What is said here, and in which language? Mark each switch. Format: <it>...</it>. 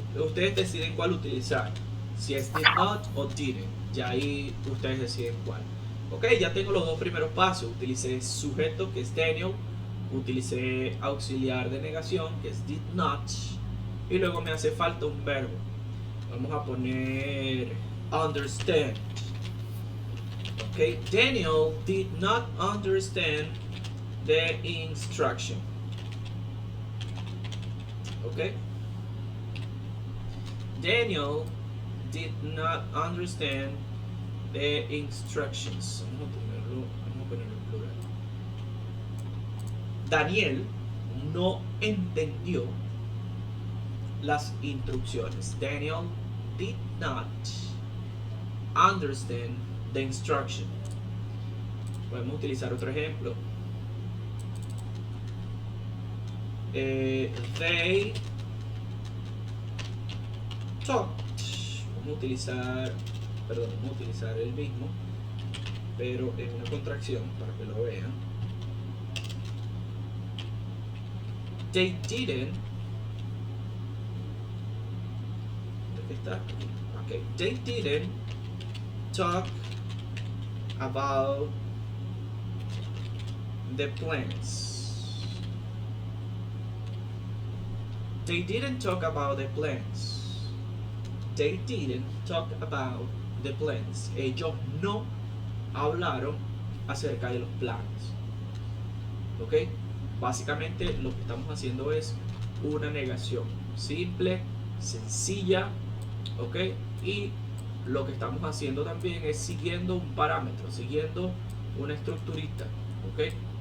<es>Ustedes deciden cuál utilizar. Si es</es> <en>did not</en> <es>o</es> <en>didn't.</en> <es>Ya ahí ustedes deciden cuál. Ok, ya tengo los dos primeros pasos. Utilicé sujeto, que es Daniel. Utilicé auxiliar de negación, que es</es> <en>did not.</en> <es>Y luego me hace falta un verbo. Vamos a poner understand.</es> <en>Ok, Daniel did not understand the instruction. Ok, Daniel did not understand the instructions.</en> <es>Vamos a ponerlo en plural. Daniel no entendió las instrucciones.</es> <en>Daniel did not understand the instruction.</en> <es>Podemos utilizar otro ejemplo.</es> <en>They talked.</en> <es>Vamos a utilizar el mismo, pero en una contracción para que lo vean.</es> <en>They didn't.</en> <es>¿Dónde está?</es> <en>Okay. They didn't talk about the plans. They didn't talk about the plans. They didn't talk about the plans.</en> <es>Ellos no hablaron acerca de los planes. ¿Ok? Básicamente lo que estamos haciendo es una negación simple, sencilla. ¿Ok? Y lo que estamos haciendo también es siguiendo un parámetro, siguiendo una estructurita. ¿Ok?</es>